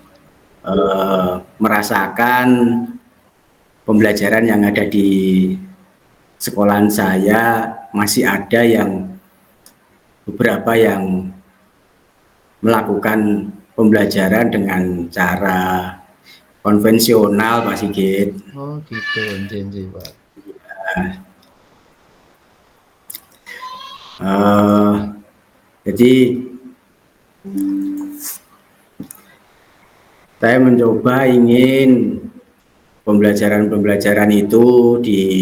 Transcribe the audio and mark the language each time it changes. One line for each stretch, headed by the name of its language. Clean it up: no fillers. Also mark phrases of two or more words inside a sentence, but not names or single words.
Indonesian: merasakan pembelajaran yang ada di sekolahan saya masih ada yang beberapa yang melakukan pembelajaran dengan cara konvensional, Pak Sigit. Oh gitu,
Javanese: nggih nggih, Pak.
Indonesian: Eh, jadi saya mencoba ingin pembelajaran-pembelajaran itu di